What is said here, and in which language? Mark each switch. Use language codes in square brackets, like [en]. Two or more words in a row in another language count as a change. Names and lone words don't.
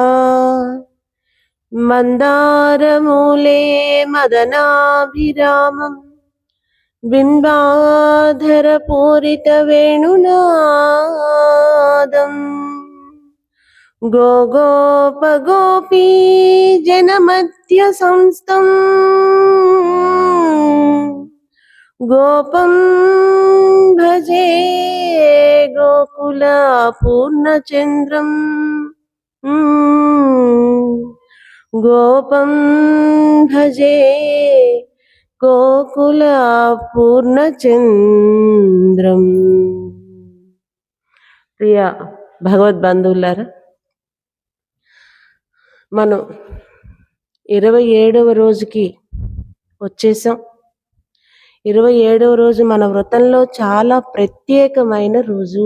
[sa] मन्दारमूले मदनाभिरामं बिम्बाधरपूरितवेणुनादम् गोगोपगोपी जनमध्य संस्थं गोपं भजे गोकुलपूर्णचन्द्रम् गोपं भजे गोकुलपूर्णचन्द्रम्। [te] ప్రియ భగవద్బంధువులారా, మనం 27వ రోజుకి వచ్చేసాం. 27వ రోజు మన వ్రతంలో చాలా ప్రత్యేకమైన రోజు.